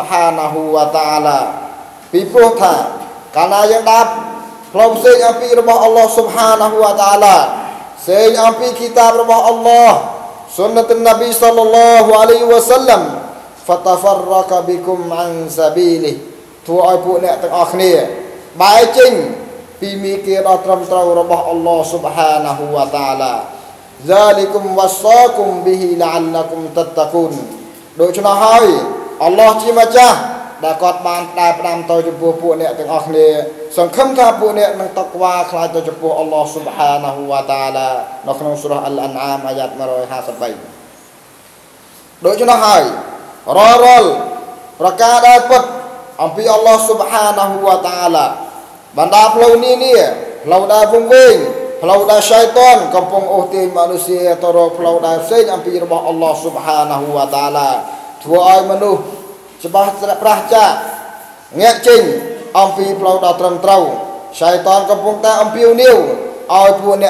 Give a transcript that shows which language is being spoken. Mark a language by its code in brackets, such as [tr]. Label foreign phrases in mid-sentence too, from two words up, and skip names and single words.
[km] ហានាហ៊ូវតាអាឡាពីព្រោះថាកាលណាយើងដើរផ្លូវផ្សេងអំពីរបស់ [ar] الله سبحانه وتعالى [km] ផ្សេងអំពីគីតាបរបស់អល់ឡោះ [ar] سنة النبي صلى الله عليه وسلم فتفرق بكم عن سبيله [km] ធ្វើឲ្យពួកអ្នកទាំងអស់គ្នាបែរចេញពីមីគីដ៏ត្រឹមត្រូវរបស់ [ar] الله سبحانه وتعالى ذلكم وصاكم به لعلكم تتقون [km] ដូច្នោះហើយអល់ឡោះជាម្ចាស់ដែលគាត់បានដើរផ្ដាំទៅចំពោះពួកអ្នកទាំងអស់គ្នាសង្ឃឹមថាពួកអ្នកនឹងតក្វាខ្លាចទៅចំពោះ [ar] الله سبحانه وتعالى [km] នៅក្នុង [ar] سورة الأنعام [km] អាយ៉ាត153 ដូច្នោះហើយរាល់ប្រការដែលពិតអំពី [ar] الله سبحانه وتعالى [km] បណ្ដាផ្លូវនានាផ្លូវដែលវង្វេងផ្លូវដែលឆៃតានកំពុងអូសទាញមនុស្សទៅរកផ្លូវដែលផ្សេងអំពីរបស់ [ar] الله سبحانه وتعالى [km] ធ្វើឲ្យមនុស្សច្បាស់ប្រះចាកងាកចេញអំពីផ្លូវដ៏ត្រឹមត្រូវឆៃតានកំពុងតែអំពាវនាវឲ្យពួកអ្នក